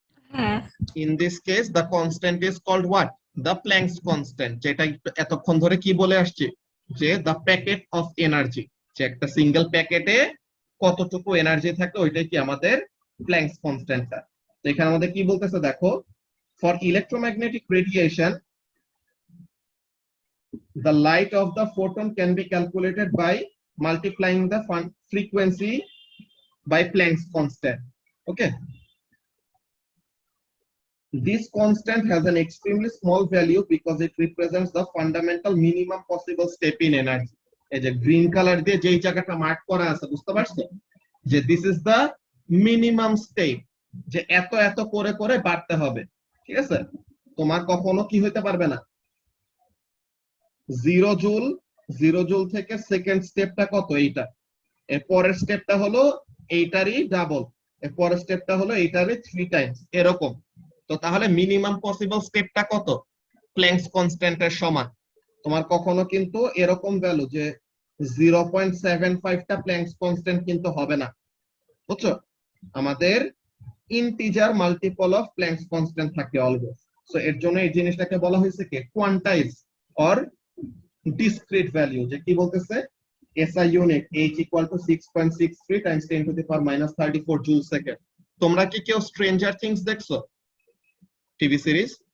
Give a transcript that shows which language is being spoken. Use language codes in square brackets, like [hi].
[bn] হ্যাঁ, [en] in this case the constant is called what, the Planck's constant, [bn] যেটা এতক্ষণ ধরে কি বলে আসছে, যে দ্য প্যাকেট অফ এনার্জি, যে একটা সিঙ্গেল প্যাকেটে কতটুকু এনার্জি থাকে ওইটাই কি আমাদের প্ল্যাঙ্কস কনস্ট্যান্টটা। তো এখানে আমাদের কি বলতেছে দেখো, [en] For electromagnetic radiation the light of the photon can be calculated by multiplying the frequency by Planck's constant. Okay, this constant has an extremely small value because it represents the fundamental minimum possible step in energy. [bn] এই যে green colour দিয়ে যেই জায়গাটা mark করা আছে, বুঝতে পারছো যে this is the minimum step, যে এত এত করে করে বাড়তে হবে, ঠিক আছে? তোমার কখনো কি হইতে পারবে না 0 জুল থেকে সেকেন্ড স্টেপটা কত, এইটা, এর পরের স্টেপটা হলো এইটারই ডাবল, এর পরের স্টেপটা হলো এইটারই 3 টাইমস, এরকম। তো তাহলে মিনিমাম পসিবল স্টেপটা কত, প্ল্যাঙ্কস কনস্ট্যান্টের সমান। তোমার কখনো কিন্তু এরকম ভ্যালু যে 0.75 টা প্ল্যাঙ্কস কনস্ট্যান্ট কিন্তু হবে না, বুঝছো? আমাদের integer multiple of planks constant থাকে অলওয়েজ। সো এর জন্য এই জিনিসটাকে বলা হয়েছে কি [en] quantise or discrete value, [bn] যে কি বলতেছে [en] SI unit H equal to 6.63 times 10 to the power minus 34 joule second। [bn] তোমরা কি কেউ স্ট্রেঞ্জার থিংস দেখছো টিভি সিরিজ?